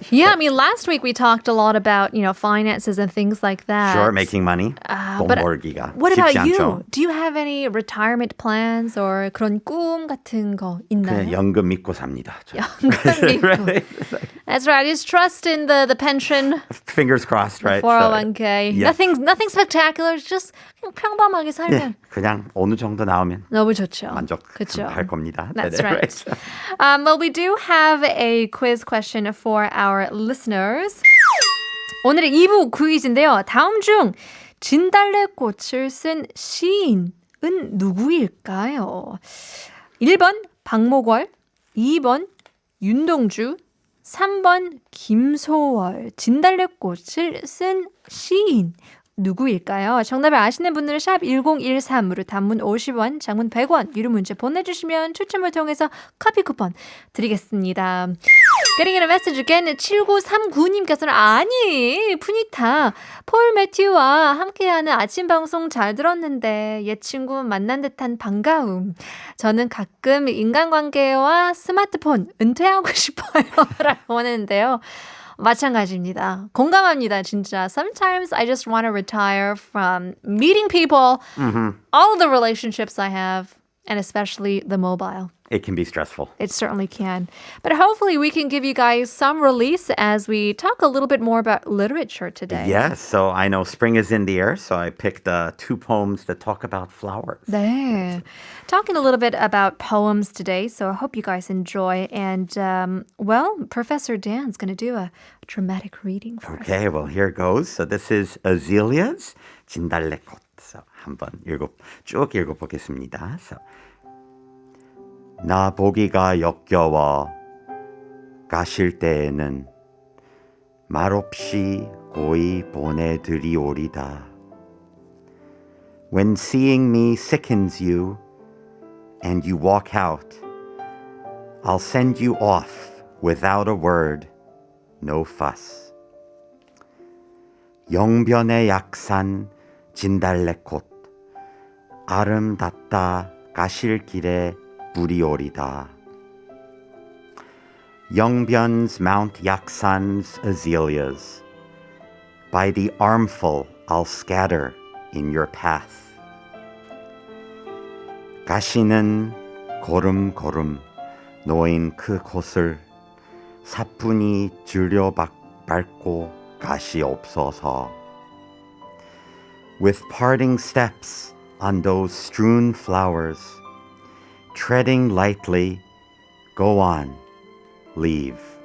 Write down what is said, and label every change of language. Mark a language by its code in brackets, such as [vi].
[en] Yeah, I mean, last week we talked a lot about, finances and things like that. Sure, making money. 돈 but [ko] 벌기가 [en] what [ko] 쉽지 [en] about you? [ko] 않죠. [en] Do you have any retirement plans or [ko] 그런 꿈 같은 거 있나요? 그냥 연금 믿고 삽니다. 연금 믿고. [en] That's right. Just trust in the pension. Fingers crossed, right? 401k. yeah. Nothing spectacular. Just [ko] 그냥 평범하게 살면. 예, 그냥 어느 정도 나오면 너무 좋죠. 만족할 겁니다. [en] That's [ko] 네네, [en] right. Well, we do have a quiz question for our listeners. [ko] 오늘의 2부 퀴즈인데요. 다음 중 진달래꽃을 쓴 시인은 누구일까요? 1번 박목월, 2번 윤동주, 3번 김소월. 진달래꽃을 쓴 시인 누구일까요? 정답을 아시는 분들은 샵 1013으로 단문 50원, 장문 100원, 유료 문자 보내주시면 추첨을 통해서 커피 쿠폰 드리겠습니다. [en] Getting in a message again. [ko] 7939님께서는 아니, 푸니타. 폴 매튜와 함께하는 아침 방송 잘 들었는데 옛 친구 만난 듯한 반가움. 저는 가끔 인간관계와 스마트폰 은퇴하고 싶어요. 라고 하는데요. 마찬가지입니다. 공감합니다, 진짜. [en] Sometimes I just want to retire from meeting people, all of the relationships I have, and especially the mobile. It can be stressful. It certainly can. But hopefully we can give you guys some release as we talk a little bit more about literature today. Yes, so I know spring is in the air, so I picked two poems that talk about flowers. [ko] 네. [en] Talking a little bit about poems today, so I hope you guys enjoy. And, Professor Dan's going to do a dramatic reading for us. Okay, well, here goes. So this is Azalea's 진달래꽃. [ko] So 한번 쭉 읽어보겠습니다. So, 나 보기가 역겨워 가실 때에는 말없이 고이 보내드리오리다. [en] When seeing me sickens you and you walk out, I'll send you off without a word, no fuss. [ko] 영변의 약산 진달래꽃 아름답다 가실 길에 뿌리오리다. [en] 영변's Mount Yaksan's azaleas. By the armful I'll scatter in your path. [ko] 가시는 고름고름 놓인 그 곳을 사뿐히 줄여 밟고 가시옵소서. [en] With parting steps on those strewn flowers, treading lightly, go on, leave.